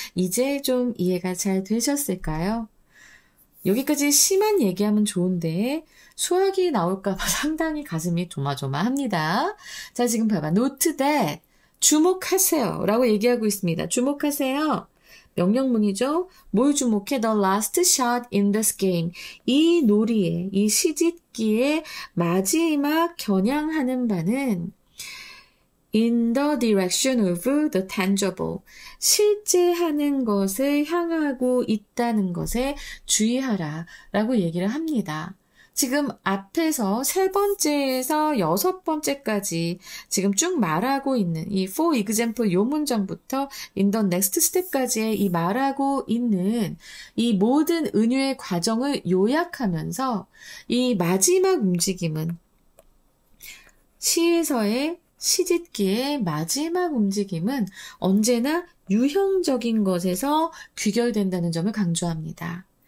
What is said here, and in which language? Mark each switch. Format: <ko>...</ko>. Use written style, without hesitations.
<ko>이제 좀 이해가 잘 되셨을까요? 여기까지 시만 얘기하면 좋은데 수학이 나올까봐 상당히 가슴이 조마조마합니다. 자, 지금 봐봐.</ko> <en>Note that.</en> <ko>주목하세요. 라고 얘기하고 있습니다. 주목하세요. 명령문이죠. 뭘 주목해?</ko> <en>The last shot in this game.</en> <ko>이 놀이의, 이 시짓기의 마지막 겨냥하는 바는</ko> <en>in the direction of the tangible.</en> <ko>실제 하는 것을 향하고 있다는 것에 주의하라. 라고 얘기를 합니다. 지금 앞에서 세 번째에서 여섯 번째까지 지금 쭉 말하고 있는 이</ko> <en>for example</en> <ko>요 문장부터</ko> <en>in the next step</en> <ko>까지의 이 말하고 있는 이 모든 은유의 과정을 요약하면서 이 마지막 움직임은 시에서의 시짓기의 마지막 움직임은 언제나 유형적인 것에서 귀결된다는 점을 강조합니다.</ko>